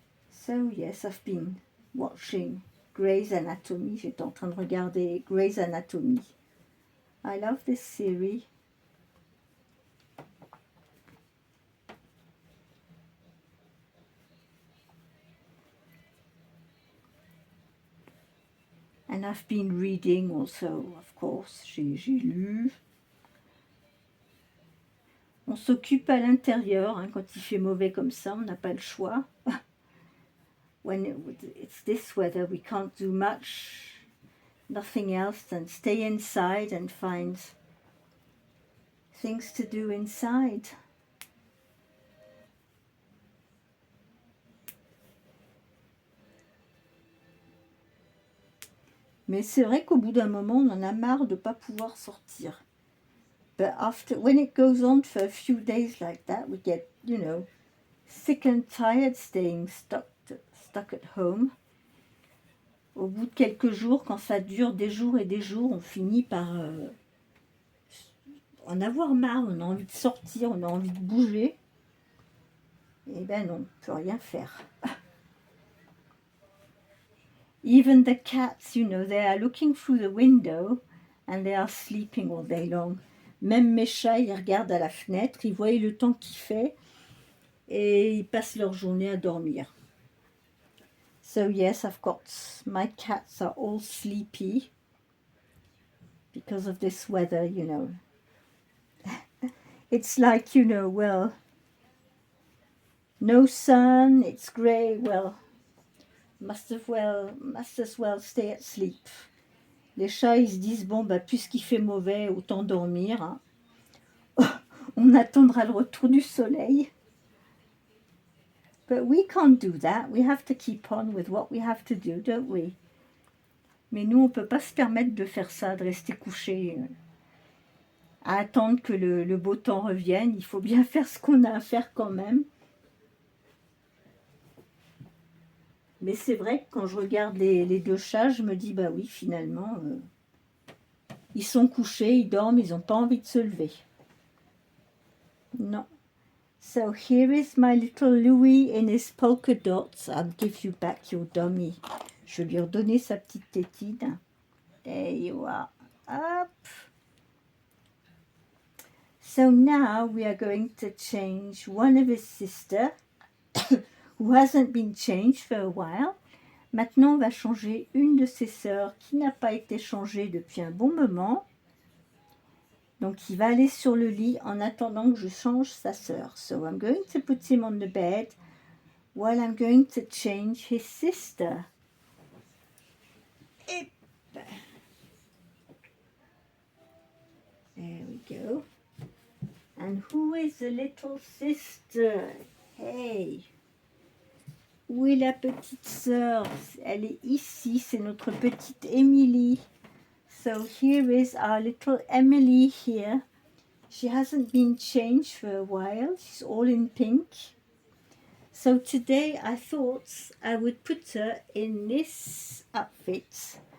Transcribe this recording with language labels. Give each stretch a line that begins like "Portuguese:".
English: So yes, I've been watching Grey's Anatomy.
French: J'étais en train de regarder Grey's Anatomy.
English: I love this series. And I've been reading also, of course.
French: J'ai lu. On s'occupe à l'intérieur. Hein, quand il fait mauvais comme ça, on n'a pas le choix.
English: When it's this weather, we can't do much. Nothing else than stay inside and find things to do inside.
French: Mais c'est vrai qu'au bout d'un moment, on en a marre de ne pas pouvoir sortir.
English: But when it goes on for a few days like that, we get, sick and tired staying stuck at home.
French: Au bout de quelques jours, quand ça dure des jours et des jours, on finit par en avoir marre, on a envie de sortir, on a envie de bouger. Eh ben non, on ne peut rien faire.
English: Even the cats, they are looking through the window and they are sleeping all day long.
French: Même mes chats, ils regardent à la fenêtre, ils voient le temps qu'il fait et ils passent leur journée à dormir.
English: So yes, my cats are all sleepy because of this weather, It's like, well, no sun, it's grey, well, must as well stay asleep.
French: Les chats, ils se disent, bon, puisqu'il fait mauvais, autant dormir. Hein. On attendra le retour du soleil.
English: But we can't do that. We have to keep on with what we have to do, don't we?
French: Mais nous, on ne peut pas se permettre de faire ça, de rester couché, à attendre que le beau temps revienne. Il faut bien faire ce qu'on a à faire quand même. Mais c'est vrai que quand je regarde les deux chats, je me dis, oui, finalement, ils sont couchés, ils dorment, ils n'ont pas envie de se lever. Non.
English: So here is my little Louis in his polka dots. I'll give you back your dummy.
French: Je vais lui redonner sa petite tétine.
English: There you are. Hop. So now we are going to change one of his sisters who hasn't been changed for a while.
French: Maintenant, on va changer une de ses sœurs qui n'a pas été changée depuis un bon moment. Donc, il va aller sur le lit en attendant que je change sa sœur.
English: So, I'm going to put him on the bed while I'm going to change his sister. There we go. And who is the little sister?
French: Hey! Où est la petite sœur? Elle est ici, c'est notre petite Emily.
English: So here is our little Emily here. She hasn't been changed for a while. She's all in pink. So today I thought I would put her in this outfit.